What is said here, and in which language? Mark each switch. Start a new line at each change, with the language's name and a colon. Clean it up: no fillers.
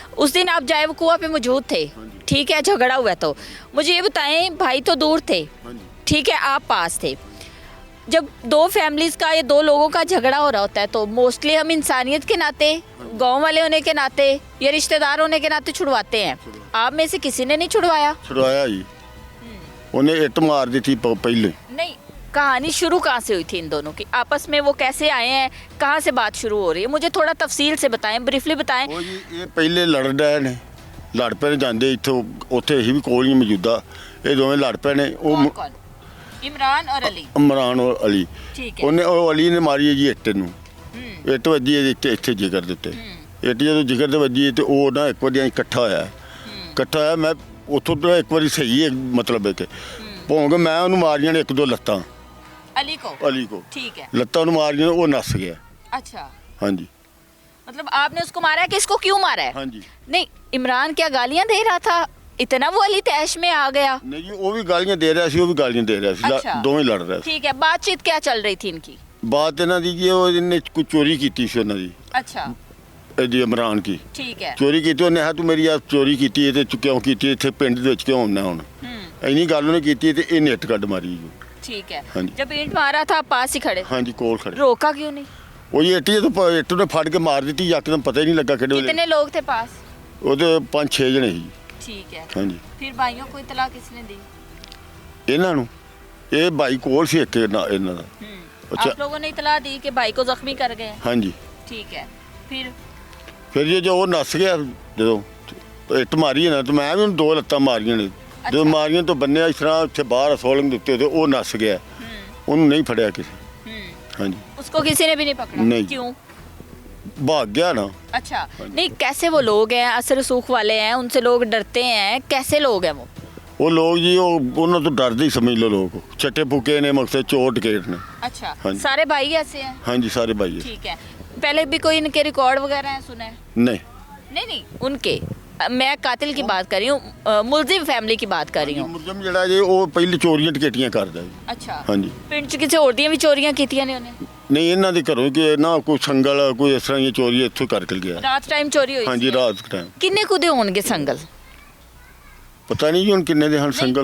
Hindi: उस दिन आप जाए कुआ पे मौजूद थे, ठीक है, झगड़ा हुआ तो मुझे ये बताएं, भाई तो दूर थे, ठीक है, आप पास थे, जब दो फैमिलीज का या दो लोगों का झगड़ा हो रहा होता है तो मोस्टली हम इंसानियत के नाते, गांव वाले होने के नाते या रिश्तेदार होने के नाते छुड़वाते हैं। आप में से किसी ने नहीं छुड़वाया? छुड़वाया जी, उन्हें इट मार दी थी पहले। नहीं, कहानी शुरू कहाँ से हुई थी इन दोनों की? आपस में वो कैसे आए हैं, कहाँ से बात शुरू हो रही है? मुझे थोड़ा तफसील से बताएं, ब्रीफली बताएं।
Punjabi: ਉਹ ਜੀ ਇਹ ਪਹਿਲੇ ਲੜ ਰਹੇ ਨੇ, ਲੜ ਪਏ ਨੇ ਜਾਂਦੇ ਇੱਥੋਂ ਉੱਥੇ ਅਸੀਂ ਵੀ ਕੋਲ ਹੀ ਮੌਜੂਦਾ, ਇਹ ਦੋਵੇਂ ਲੜ ਪਏ ਨੇ। ਉਹ
Hindi: कौन कौन? इमरान और अली।
Punjabi: ਇਮਰਾਨ ਔਰ ਅਲੀ,
Hindi: ठीक है।
Punjabi: ਉਹਨੇ ਉਹ ਅਲੀ ਨੇ ਮਾਰੀ ਹੈ ਜੀ ਇੱਟ ਨੂੰ, ਇੱਟ ਵੱਜੀ ਹੈ ਇੱਥੇ ਜਿਗਰ ਦੇ ਉੱਤੇ। ਇੱਟ ਜਦੋਂ ਜਿਗਰ ਤੇ ਵੱਜੀ ਹੈ ਤੇ ਉਹ ਨਾ ਇੱਕ ਵਾਰੀ ਇਕੱਠਾ ਹੋਇਆ, ਮੈਂ ਉੱਥੋਂ ਤੋਂ ਇੱਕ ਵਾਰੀ ਸਹੀ ਹੈ, ਮਤਲਬ ਹੈ ਕਿ ਭੌਂਕ ਮੈਂ ਉਹਨੂੰ ਮਾਰੀਆਂ ਨੇ ਇੱਕ ਦੋ ਲੱਤਾਂ,
Hindi: अली को?
Punjabi: ਅਲੀ ਕੋ
Hindi: ठीक है।
Punjabi: ਲੱਤਾਂ ਨੂੰ ਮਾਰੀਆਂ, ਉਹ ਨੱਸ ਗਿਆ।
Hindi: अच्छा,
Punjabi: ਹਾਂਜੀ
Hindi: मतलब आपने उसको मारा है कि इसको क्यों मारा है?
Punjabi: ਹਾਂਜੀ।
Hindi: नहीं, इमरान क्या गालियां दे रहा था, इतना वो अली तैश में आ गया?
Punjabi: ਨਹੀਂ ਜੀ, ਉਹ ਵੀ ਗਾਲੀਆਂ ਦੇ ਰਿਹਾ ਸੀ, ਉਹ ਵੀ ਗਾਲੀਆਂ ਦੇ ਰਿਹਾ ਸੀ,
Hindi: अच्छा।
Punjabi: ਦੋਵੇਂ ਲੜ ਰਹੇ ਸੀ।
Hindi: ठीक है। बातचीत क्या चल रही थी इनकी?
Punjabi: ਬਾਤ ਇਹਨਾਂ ਦੀ ਜੀ, ਉਹ ਇਹਨੇ ਕੋਈ ਚੋਰੀ ਕੀਤੀ ਸੀ ਉਹਨਾਂ ਦੀ,
Hindi: अच्छा,
Punjabi: ਇਹਦੀ ਇਮਰਾਨ ਕੀ
Hindi: ठीक है।
Punjabi: ਚੋਰੀ ਕੀਤੀ। ਉਹਨੇ ਕਿਹਾ ਤੂੰ ਮੇਰੀ ਆ ਚੋਰੀ ਕੀਤੀ ਹੈ ਤੇ ਕਿਉਂ ਕੀਤੀ ਹੈ, ਇੱਥੇ ਪਿੰਡ ਦੇ ਵਿੱਚ ਕਿਉਂ ਆਉਣਾ ਹੁਣ, ਇੰਨੀ ਗੱਲ ਉਹਨੇ ਕੀਤੀ ਤੇ ਇਹ ਨੈਟ ਕੱਢ ਮਾਰੀ ਜੀ।
Hindi: ठीक है। हाँ जी। जब ईंट मारा था आप पास ही खड़े थे?
Punjabi: ਹਾਂਜੀ ਕੋਲ ਖੜੇ।
Hindi: रोका क्यों नहीं?
Punjabi: ਉਹ ਜੀ ਇੱਟ ਜਦੋਂ ਇੱਟ ਨੇ ਫੜ ਕੇ ਮਾਰ ਦਿੱਤੀ, ਯਕਦਮ ਪਤਾ ਹੀ ਨਹੀਂ ਲੱਗਾ ਕਿਹੜੇ ਵੇਲੇ।
Hindi: कितने लोग थे पास?
Punjabi: ਉਹਦੇ 5-6 ਜਣੇ ਸੀ।
Hindi: ठीक है।
Punjabi: ਹਾਂਜੀ,
Hindi: फिर भाइयों को इतला किसने दी?
Punjabi: ਇਹਨਾਂ ਨੂੰ ਇਹ ਬਾਈ ਕੋਲ ਸੀ ਇੱਕ ਇਹਨਾਂ ਦਾ। अच्छा।
Hindi: आप लोगों ने इतला दी कि भाई को जख्मी कर गए?
Punjabi: ਹਾਂਜੀ,
Hindi: ठीक है। फिर
Punjabi: ਫਿਰ ਜੇ ਉਹ ਨੱਸ ਗਿਆ, ਜਦੋਂ ਇੱਟ ਮਾਰੀ ਹੈ ਨਾ ਤੇ ਮੈਂ ਵੀ ਉਹਨੂੰ ਦੋ ਲੱਤਾਂ ਮਾਰੀਆਂ ਨੇ, ਜਦੋਂ ਮਾਰੀਆਂ ਤੋਂ ਬੰਨਿਆ ਇਸ ਤਰ੍ਹਾਂ ਉੱਥੇ ਬਾਹਰ ਸੋਲੰਗ ਦੇ ਉੱਤੇ ਤੇ ਉਹ ਨੱਸ ਗਿਆ, ਉਹਨੂੰ ਨਹੀਂ ਫੜਿਆ ਕਿਸੇ। ਹਾਂਜੀ,
Hindi: उसको किसी ने भी नहीं पकड़ा? नहीं। क्यों?
Punjabi: ਭਾਗ ਗਿਆ ਨਾ।
Hindi: अच्छा, नहीं, कैसे वो लोग हैं, असर रसूख वाले हैं, उनसे लोग डरते हैं, कैसे लोग हैं वो?
Punjabi: ਉਹ ਲੋਕ ਜੀ ਉਹਨਾਂ ਤੋਂ ਡਰਦੇ ਹੀ ਸਮਝ ਲਓ, ਲੋਕ ਚੱਟੇ ਫੁਕੇ ਨੇ, ਮਕਸਦ ਚੋਰ ਟਕੇਟ ਨੇ।
Hindi: अच्छा, हाँ जी। सारे भाई ऐसे हैं?
Punjabi: ਹਾਂਜੀ ਸਾਰੇ ਭਾਈ ਹੈ।
Hindi: ठीक है। पहले भी कोई इनके रिकॉर्ड वगैरह हैं सुने?
Punjabi: ਨਹੀਂ
Hindi: नहीं नहीं, उनके मैं कातिल की बात कर रही हूँ, मुलजिम फैमिली की बात कर रही हूँ।
Punjabi: ਮੁਲਜ਼ਮ ਜਿਹੜਾ ਜੀ ਉਹ ਪਹਿਲੇ ਚੋਰੀਆਂ ਟਕੇਟੀਆਂ ਕਰਦਾ ਜੀ।
Hindi: अच्छा,
Punjabi: ਹਾਂਜੀ, ਪਿੰਡ ਚ ਕਿਸੇ ਹੋਰ ਦੀਆਂ ਵੀ ਚੋਰੀਆਂ ਕੀਤੀਆਂ ਨੇ ਉਹਨੇ? ਨਹੀਂ ਇਹਨਾਂ ਦੇ ਘਰੋਂ ਕਿ ਨਾ ਕੋਈ ਸੰਗਲ ਕੋਈ ਇਸ ਤਰ੍ਹਾਂ ਦੀ ਚੋਰੀ ਇੱਥੋਂ ਕਰਕੇ ਗਿਆ। ਰਾਤ ਟਾਈਮ ਚੋਰੀ ਹੋਈ ਹਾਂਜੀ, ਸੀ? ਰਾਤ ਟਾਈਮ ਕਿੰਨੇ ਕੁ ਦੇ ਹੋਣਗੇ ਸੰਗਲ? ਪਤਾ ਨਹੀਂ ਜੀ ਹੁਣ ਕਿੰਨੇ ਦੇ ਹਨ ਸੰਗਲ।